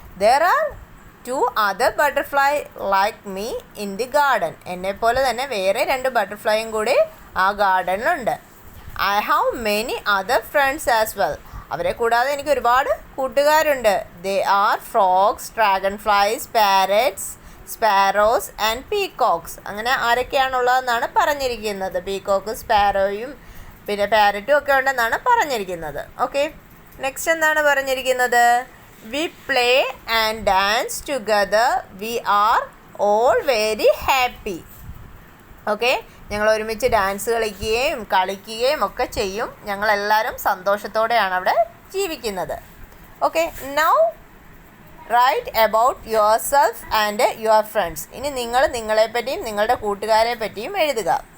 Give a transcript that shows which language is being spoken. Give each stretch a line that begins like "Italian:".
English: There are 2 other butterfly like me in the garden.
Malayalam: എന്നെപ്പോലെ തന്നെ വേറെ 2 ബട്ടർഫ്ലൈയും കൂടി ആ ഗാർഡനിലുണ്ട്.
English: I have many other friends as well.
Malayalam: അവരെ കൂടാതെ എനിക്ക് ഒരുപാട് കൂട്ടുകാരുണ്ട്.
English: They are frogs, dragonflies, parrots, sparrows and peacocks.
Malayalam: അങ്ങനെ ആരൊക്കെയാണുള്ളതെന്നാണ് പറഞ്ഞിരിക്കുന്നത്. പീകോക്ക്, സ്പാരോയും പിന്നെ പാരറ്റും ഒക്കെ ഉണ്ടെന്നാണ് പറഞ്ഞിരിക്കുന്നത്. ഓക്കെ. നെക്സ്റ്റ് എന്താണ് പറഞ്ഞിരിക്കുന്നത്?
English: We play and dance together. We are all very happy.
Malayalam: Okay. ഞങ്ങൾ ഒരുമിച്ച് ഡാൻസ് കളിക്കുകയും ഒക്കെ ചെയ്യും. ഞങ്ങളെല്ലാവരും സന്തോഷത്തോടെയാണ് അവിടെ ജീവിക്കുന്നത്. Okay.
English: Now write about yourself and your friends.
Malayalam: ഇനി നിങ്ങൾ നിങ്ങളെപ്പറ്റിയും നിങ്ങളുടെ കൂട്ടുകാരെ പറ്റിയും എഴുതുക.